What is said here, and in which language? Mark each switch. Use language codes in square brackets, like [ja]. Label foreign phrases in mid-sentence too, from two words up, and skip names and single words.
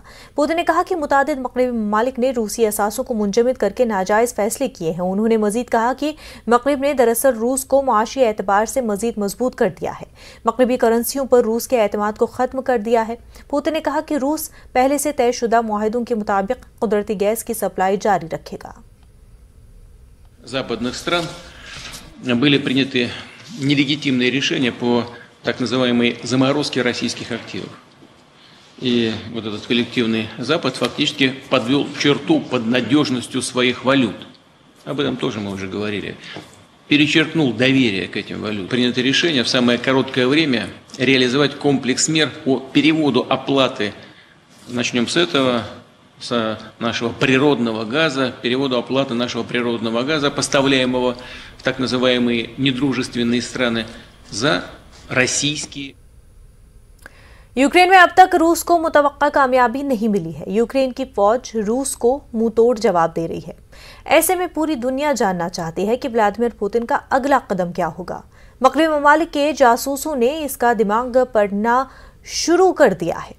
[ur] پوتن نے کہا کہ متعدد مغربی ممالک نے روسی اثاثوں کو منجمد کر کے ناجائز فیصلے کیے ہیں۔ انہوں نے مزید کہا کہ مغرب نے دراصل روس کو معاشی اعتبار سے مزید مضبوط کر دیا ہے، مغربی کرنسیوں پر روس کے اعتماد کو ختم کر دیا ہے۔ پوتن نے کہا کہ روس پہلے سے طے شدہ معاہدوں کے مطابق قدرتی گیس کی سپلائی جاری رکھے گا۔ [ru] Западных стран были приняты нелегитимные решения по так называемой заморозке российских активов. И вот этот коллективный Запад фактически подвел черту под надежностью своих валют. Об этом тоже мы уже говорили. Перечеркнул доверие к этим валютам. Принято решение в самое короткое время реализовать комплекс мер по переводу оплаты. Начнем с этого. С нашего природного газа, переводу оплаты нашего природного газа, поставляемого в так называемые недружественные страны, за российские. [ur] یوکرین میں اب تک روس کو متوقع کامیابی نہیں ملی ہے۔ یوکرین کی فوج روس کو منہ توڑ جواب دے رہی ہے۔ ایسے میں پوری دنیا جاننا چاہتی ہے کہ ولادیمیر پوتن کا اگلا قدم کیا ہوگا۔ مغربی ممالک کے جاسوسوں نے اس کا دماغ پڑھنا شروع کر دیا ہے۔